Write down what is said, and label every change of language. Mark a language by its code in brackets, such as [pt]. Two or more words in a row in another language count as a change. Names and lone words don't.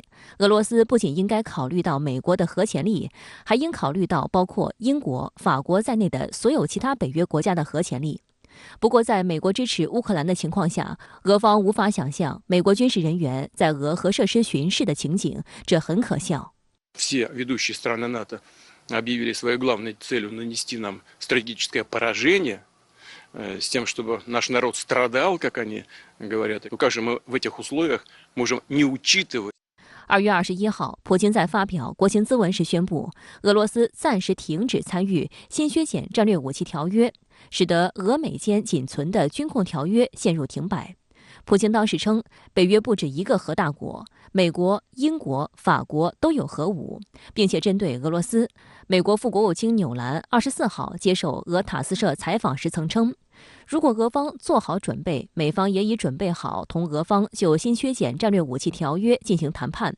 [zh] 俄罗斯不仅应该考虑到美国的核潜力，还应考虑到包括英国、法国在内的所有其他北约国家的核潜力。不过，在美国支持乌克兰的情况下，俄方无法想象美国军事人员在俄核设施巡视的情景，这很可笑。 [ru] Все ведущие страны НАТО объявили своей главной целью нанести нам стратегическое поражение. С тем, чтобы наш народ страдал, как они говорят. Как же мы в этих условиях можем не учитывать? [zh] 2 月21号，普京在发表国情咨文时宣布，俄罗斯暂时停止参与新削减战略武器条约，使得俄美间仅存的军控条约陷入停摆。普京当时称，北约不止一个核大国，美国、英国、法国都有核武，并且针对俄罗斯，美国副国务卿纽兰24号接受俄塔斯社采访时曾称，如果俄方做好准备，美方也已准备好同俄方就新削减战略武器条约进行谈判。